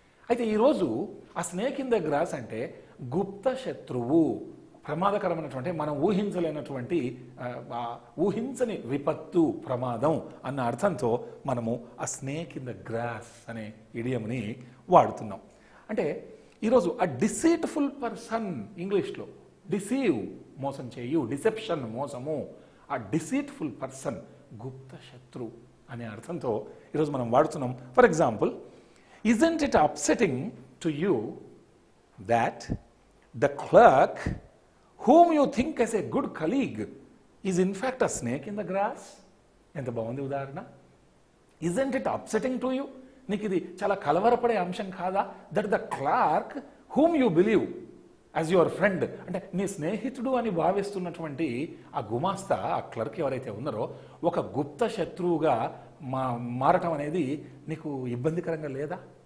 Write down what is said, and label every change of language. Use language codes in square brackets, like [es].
[te] అయితే ఈరోజు ఆ స్నేక్ ఇన్ ద గ్రాస్ అంటే గుప్త శత్రువు, ప్రమాదకరమైనటువంటి, మనం ఊహించలేనటువంటి, ఊహించని విపత్తు, ప్రమాదం అన్న అర్థంతో మనము ఆ స్నేక్ ఇన్ ద గ్రాస్ అనే ఇడియంని వాడుతున్నాం. అంటే ఈరోజు ఆ డిసీట్ఫుల్ పర్సన్, ఇంగ్లీష్లో డిసీవ్, మోసం చేయు, డిసెప్షన్ మోసము, ఆ డిసీట్ఫుల్ పర్సన్ గుప్త శత్రు అనే అర్థంతో ఈరోజు మనం వాడుతున్నాం. [en] For example, isn't it upsetting to you that the clerk whom you think as a good colleague is in fact a snake in the grass? [te] ఎంత బాగుంది ఉదాహరణ. [en] isn't it upsetting to you? [te] నీకు ఇది చాలా కలవరపడే అంశం కాదా? [en] that the clerk whom you believe as your friend, [te] అంటే నీ స్నేహితుడు అని భావిస్తున్నటువంటి ఆ గుమాస్తా, ఆ క్లర్క్ ఎవరైతే ఉన్నారో, ఒక గుప్త శత్రువుగా మారటం అనేది నీకు ఇబ్బందికరంగా లేదా?